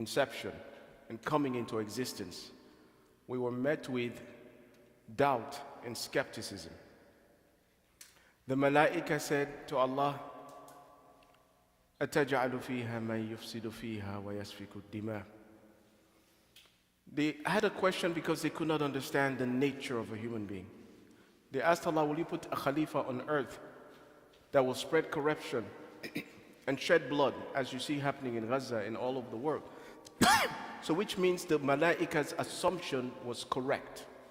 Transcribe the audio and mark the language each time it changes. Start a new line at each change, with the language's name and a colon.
English: inception and coming into existence, we were met with doubt and skepticism. The Malaika said to Allah,
Arabic: أَتَجْعَلُ فِيهَا مَنْ يُفْسِدُ فِيهَا وَيَسْفِكُ الدِّمَاءَ.
English: They had a question because they could not understand the nature of a human being. They asked Allah, will you put a Khalifa on earth that will spread corruption and shed blood, as you see happening in Gaza and all over the world? So which means the Malaika's assumption was correct.